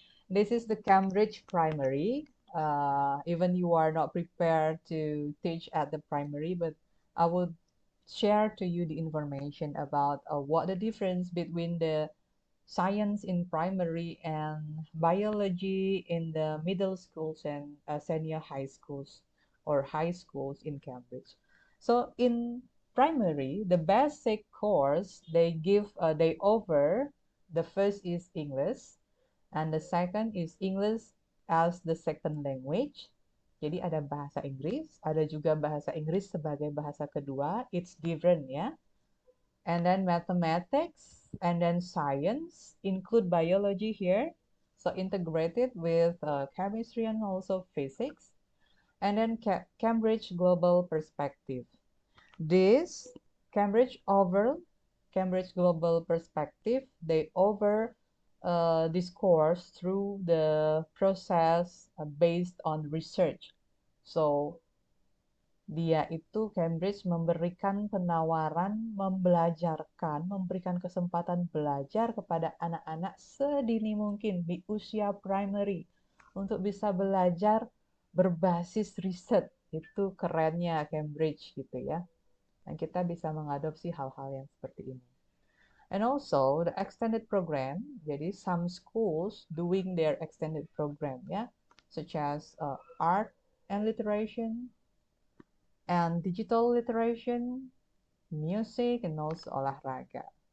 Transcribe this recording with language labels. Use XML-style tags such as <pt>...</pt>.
<en>This is the Cambridge primary. Even you are not prepared to teach at the primary, but I will share to you the information about what the difference between the science in primary and biology in the middle schools and senior high schools. or high schools in Cambridge. So in primary, the basic course they offer, the first is English, and the second is English as the second language.</en> <id>Jadi ada bahasa Inggris, ada juga bahasa Inggris sebagai bahasa kedua.</id> <en>It's different ya. And then mathematics, and then science, include biology here. So integrated with chemistry and also physics. And then Cambridge Global Perspective. This Cambridge Global Perspective, they offer this course through the process based on research.</en> <id>So dia itu Cambridge memberikan penawaran memberikan kesempatan belajar kepada anak-anak sedini mungkin di usia primary untuk bisa belajar berbasis riset. Itu kerennya Cambridge gitu ya. Dan kita bisa mengadopsi hal-hal yang seperti ini.</id> <en>And also the extended program, jadi some schools doing their extended program ya, such as art and literature, and digital literature, music, and also</en> <id>olahraga.</id>